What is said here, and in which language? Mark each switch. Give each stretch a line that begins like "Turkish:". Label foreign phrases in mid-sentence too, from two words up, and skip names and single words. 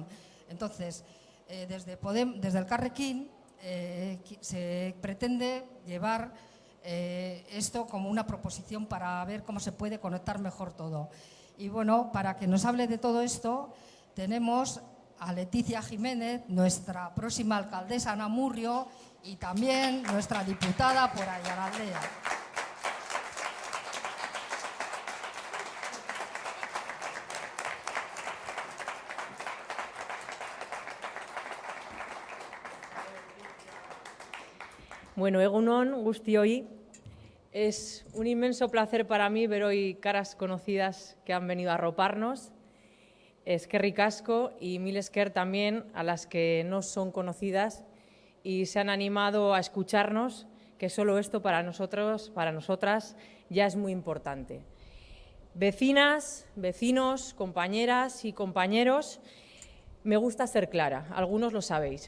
Spanish: Entonces, desde el Carrequín se pretende llevar esto como una proposición para ver cómo se puede conectar mejor todo. Y bueno, para que nos hable de todo esto, tenemos a Leticia Jiménez, nuestra próxima alcaldesa en Amurrio y también nuestra diputada por Aiaraldea.
Basque: Bueno, egunon guztioi,
Spanish: es un inmenso placer para mí ver hoy caras conocidas que han venido a arroparnos.
Basque: Eskerrik asko
Spanish: y
Basque: mil esker
Spanish: también a las que no son conocidas y se han animado a escucharnos, que solo esto para nosotros, para nosotras, ya es muy importante. Vecinas, vecinos, compañeras y compañeros, me gusta ser clara, algunos lo sabéis.